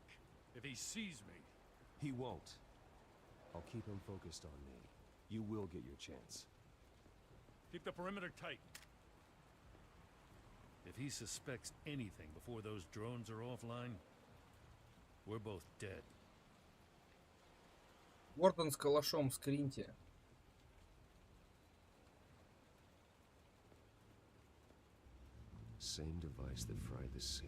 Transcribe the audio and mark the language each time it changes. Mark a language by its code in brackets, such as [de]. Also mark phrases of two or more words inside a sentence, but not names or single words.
[en] If he sees me... He won't. I'll keep him focused on me. You will get your chance. Keep the perimeter tight. If he suspects anything before those drones are offline, we're both dead. [ru] Уорден с калашом, скриньте. [en] Same device that fried the suit.